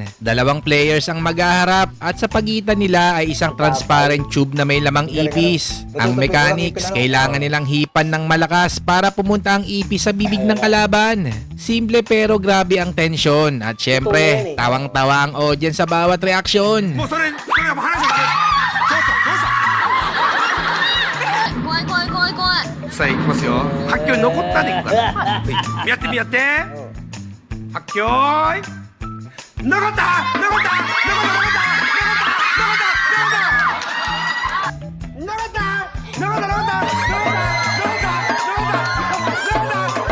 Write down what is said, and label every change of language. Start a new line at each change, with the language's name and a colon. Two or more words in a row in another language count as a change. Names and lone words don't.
Filipino: Dalawang players ang maghaharap at sa pagitan nila ay isang
English: transparent tube
Filipino: na may lamang ipis. Ang mechanics, kailangan nilang hipan ng malakas para pumunta ang ipis sa bibig ng kalaban. Simple pero grabe ang tensyon at syempre, tawang-tawa ang audience sa bawat reaksyon.
Japanese: さあいきますよ。発狂残ったでいくから。やってみ発狂残った残った